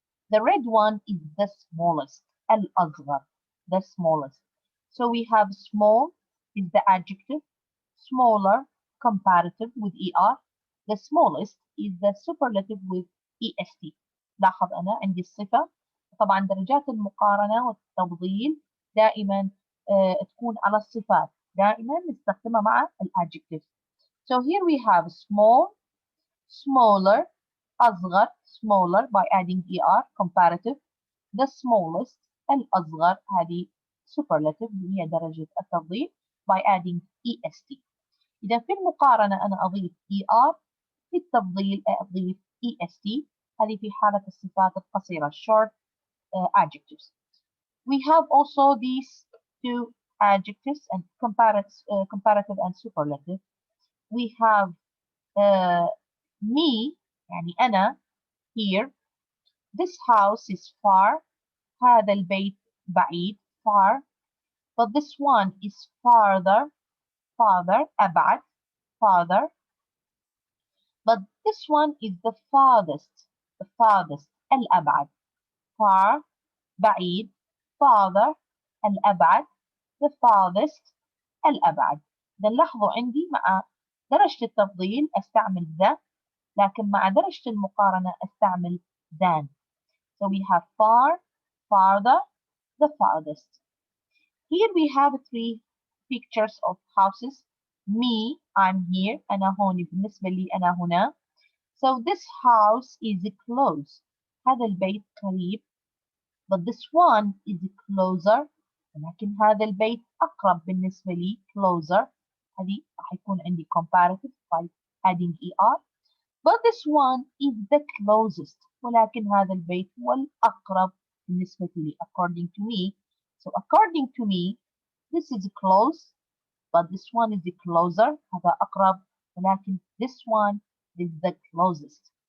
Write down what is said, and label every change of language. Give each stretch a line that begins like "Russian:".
English: The red one is the smallest. الأصغر. The smallest. So we have small is the adjective. Smaller comparative with ER. The smallest is the superlative with EST.
Arabic: لاحظ أنا عندي الصفة. طبعا درجات المقارنة والتفضيل دائما تكون على الصفات. دائما نستخدمها مع الادجectives.
English: So here we have small, smaller, أصغر, smaller by adding ER, comparative.
Arabic: The smallest, الأصغر هذه superlative اللي هي درجة التفضيل
English: by adding EST.
Arabic: إذا في المقارنة أنا أضيف ER. في التفضيل أضيف EST. هذه في حالة الصفات القصيرة short adjectives.
English: We have also these two adjectives and comparative and superlative. We have me يعني أنا here. This house is far.
Arabic: هذا البيت بعيد far.
English: But this one is farther. أبعد farther. But this one is the farthest.
Arabic: الأبعد. Far بعيد.
English: Farther الأبعد. The farthest الأبعد.
Arabic: إذا لاحظوا عندي مع درجة التفضيل أستعمل the. لكن مع درجة المقارنة أستعمل than.
English: So we have far, farther, the farthest. Here we have three pictures of houses. Me, I'm here.
Arabic: أنا هون بالنسبة لي أنا هنا.
English: So this house is close.
Arabic: هذا البيت قريب.
English: But this one is closer.
Arabic: ولكن هذا البيت أقرب بالنسبة لي closer. هذه راح يكون عندي comparative by adding ER.
English: But this one is the closest.
Arabic: ولكن هذا البيت هو الأقرب بالنسبة لي
English: according to me. So according to me, this is close, but this one is the closer.
Arabic: هذا أقرب.
English: ولكن this one is the closest.